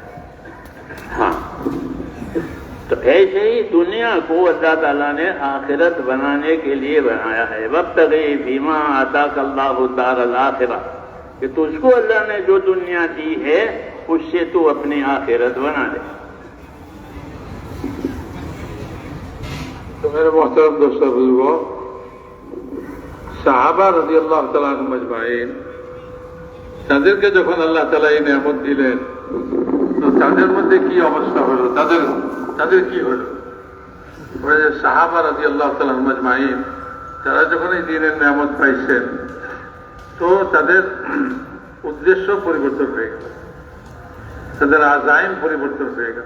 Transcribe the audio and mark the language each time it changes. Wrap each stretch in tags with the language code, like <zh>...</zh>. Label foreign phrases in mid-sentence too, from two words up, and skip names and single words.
<ur>ہاں, تو ایسے ہی دنیا کو اللہ تعالیٰ نے آخرت بنانے کے لیے بنایا ہے.</ur> <ar>وابتغی فیما آتاک اللہ الدار الآخرہ,</ar> <ur>کہ تجھ کو اللہ نے جو دنیا دی ہے اس سے تو اپنی آخرت بنا لے. تو میرے محترم دوستو بزرگوں,</ur> <bn>সাহাবা</bn> <ar>رضي الله تعالى عنهم أجمعين</ar> <bn>তাদেরকে যখন আল্লাহ তাআলা এই নিয়ামত দিলেন তো তাদের মধ্যে কি অবস্থা হলো, তাদের কি হলো? সাহাবা</bn> <ar>رضي الله تعالى عنهم أجمعين</ar> <bn>তারা যখন এই দ্বীনের নিয়ামত পাইছেন তো তাদের উদ্দেশ্য পরিবর্তন হয়ে গেল, তাদের আযাইম পরিবর্তন হয়ে গেল.</bn>